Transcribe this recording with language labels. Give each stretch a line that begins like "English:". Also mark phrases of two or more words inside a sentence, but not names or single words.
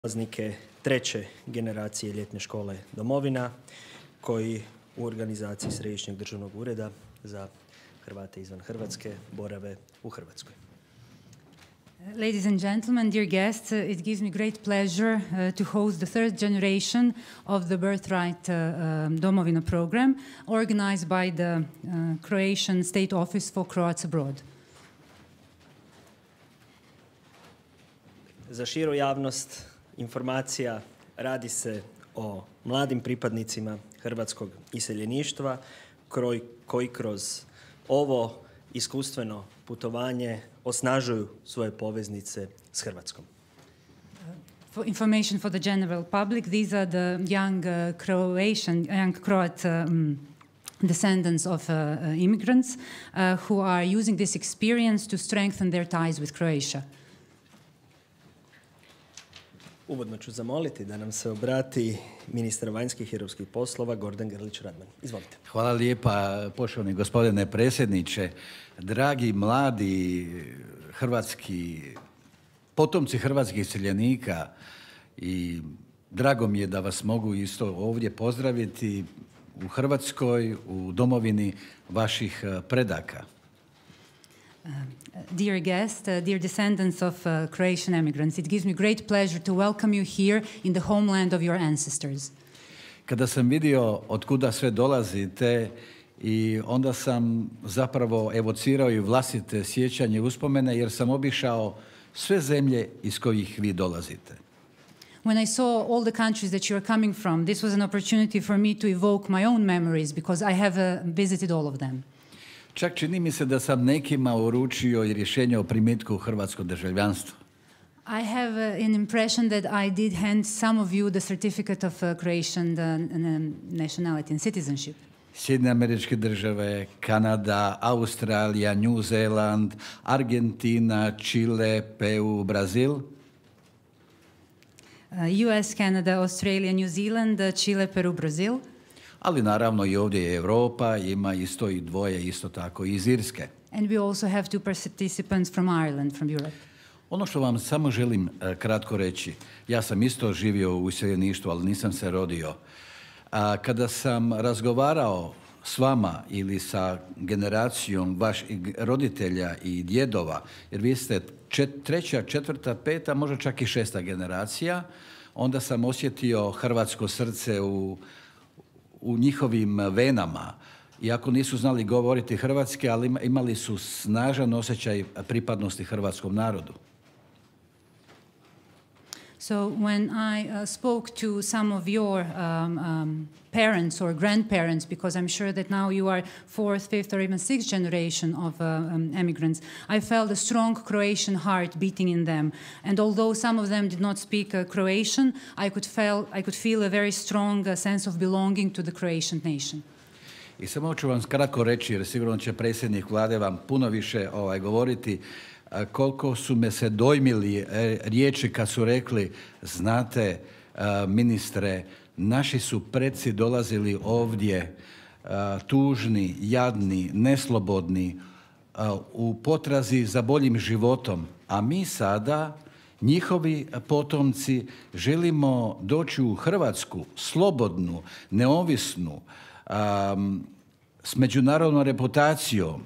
Croatian: polaznike treće generacije Ljetne škole Domovina, koji u organizaciji Središnjeg državnog ureda za Hrvate izvan Hrvatske borave u Hrvatskoj.
English: Ladies and gentlemen, dear guests, it gives me great pleasure to host the third generation of the Birthright Domovina program, organized by the Croatian State Office for Croats Abroad.
Croatian: Za širu javnost informacija, radi se o mladim pripadnicima hrvatskog iseljeništva koji kroz ovo iskustveno putovanje osnažuju svoje poveznice s Hrvatskom.
English: For information for the general public, these are the young Croat descendants of immigrants who are using this experience to strengthen their ties with Croatia.
Croatian: Uvodno ću zamoliti da nam se obrati ministar vanjskih i europskih poslova Gordan Grlić-Radman. Izvolite. Hvala lijepa, poštovani gospodine predsjedniče. Dragi mladi hrvatski, potomci hrvatskih iseljenika, i drago mi je da vas mogu isto ovdje pozdraviti u Hrvatskoj, u domovini vaših predaka.
English: Dear guests, dear descendants of Croatian immigrants, it gives me great pleasure to welcome you here in the homeland of your ancestors.
Croatian: Kada sam vidio od kuda sve dolazite, i onda sam zapravo evocirao i vlastite sjećanje i uspomene, jer sam obišao sve zemlje iz kojih vi dolazite.
English: When I saw all the countries that you are coming from, this was an opportunity for me to evoke my own memories because I have visited all of them.
Croatian: Čak čini mi se da sam nekima uručio i rješenje o primitku u hrvatsko državljanstvo.
English: I have an impression that I did hand some of you the certificate of Croatian nationality and citizenship.
Croatian: Sjedinjene Američke Države, Kanada, Australija, New Zealand, Argentina, Čile, Peru, Brazil.
English: US, Canada, Australia, New Zealand, Chile, Peru, Brazil.
Croatian: Ali naravno i ovdje je Europa, ima isto i dvoje, isto tako iz Irske.
English: And we also have two participants from Ireland, from Europe.
Croatian: Ono što vam samo želim kratko reći, ja sam isto živio u iseljeništvu, ali nisam se rodio. Kada sam razgovarao s vama ili sa generacijom vaših roditelja i djedova, jer vi ste treća, četvrta, peta, možda čak i šesta generacija, onda sam osjetio hrvatsko srce u njihovim venama. Iako nisu znali govoriti hrvatski, ali imali su snažan osjećaj pripadnosti hrvatskom narodu.
English: So when I spoke to some of your parents or grandparents, because I'm sure that now you are fourth, fifth, or even sixth generation of immigrants, I felt a strong Croatian heart beating in them. And although some of them did not speak Croatian, I could feel a very strong sense of belonging to the Croatian nation.
Croatian: I samo ću vam kratko reći, jer sigurno će predsjednik Vlade vam puno više govoriti, koliko su me se dojmili riječi kad su rekli, znate, ministre, naši su preci dolazili ovdje tužni, jadni, neslobodni, u potrazi za boljim životom, a mi sada, njihovi potomci, želimo doći u Hrvatsku, slobodnu, neovisnu, s međunarodnom reputacijom.